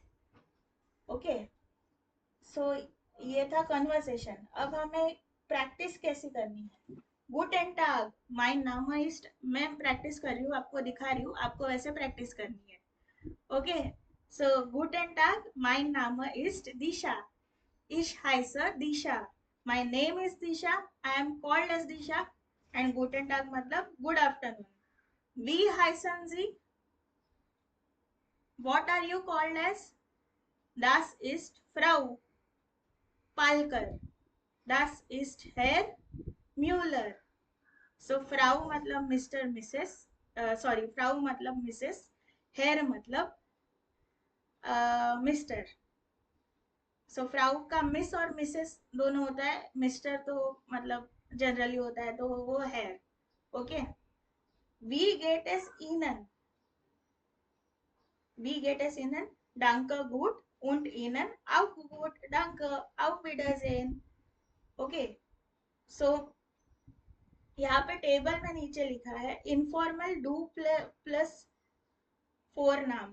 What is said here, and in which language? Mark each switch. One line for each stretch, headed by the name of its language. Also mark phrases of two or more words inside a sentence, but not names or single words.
Hindi: ओके, सो ये था कन्वर्सेशन. अब हमें प्रैक्टिस कैसे करनी है.
German: Guten Tag, mein Name ist,
Hindi: मैं प्रैक्टिस कर रही हूँ, आपको दिखा रही हूँ, आपको वैसे प्रैक्टिस करनी है.
German: ओके, सो Guten Tag, mein Name ist Disha. Ich heiße Disha.
English: My name is Disha. I am called as Disha. And
German: Guten Tag
English: मतलब good afternoon.
German: Wie heißen Sie?
English: What are you called as?
German: Das ist Frau Palker. Das ist Herr Müller.
Hindi: So Frau मतलब
English: Mr. Mrs. Sorry,
Hindi: Frau मतलब Mrs. Herr मतलब Mr. सो फ्राउ का मिस और मिसेस दोनों होता है, मिस्टर तो मतलब जनरली होता है, तो वो है.
German: ओके, wie geht es Ihnen, wie geht es Ihnen, danke gut und ihnen auch gut, danke, auf wiedersehen.
Hindi: ओके, सो यहाँ पे टेबल में नीचे लिखा है इनफॉर्मल डू प्लस फोर नाम।